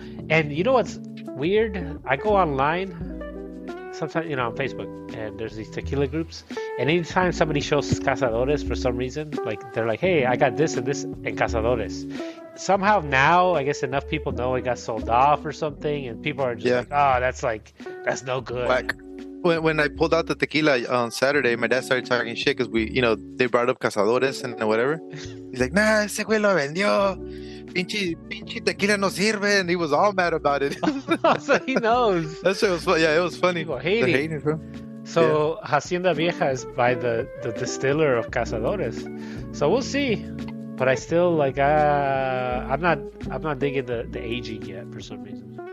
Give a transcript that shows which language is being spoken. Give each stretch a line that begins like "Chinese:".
English: And you know what's weird? I go online sometimes, on Facebook, and there's these tequila groups, and anytime somebody shows Cazadores for some reason, they're like, hey, I got this and this in Cazadores. Somehow now, I guess enough people know it got sold off or something, and people are just that's no good. Whack. When I pulled out the tequila on Saturday, my dad started talking shit because they brought up Cazadores and whatever. He's like, nah,
Spanish: ese güey lo vendió. Pinche tequila no sirve,
English: and he was all mad about it. So he knows. That shit was fun. Yeah, it was funny. People hating. Bro. So Hacienda Vieja is by the distiller of Cazadores. So we'll see. But I still like I'm not digging the aging yet for some reason.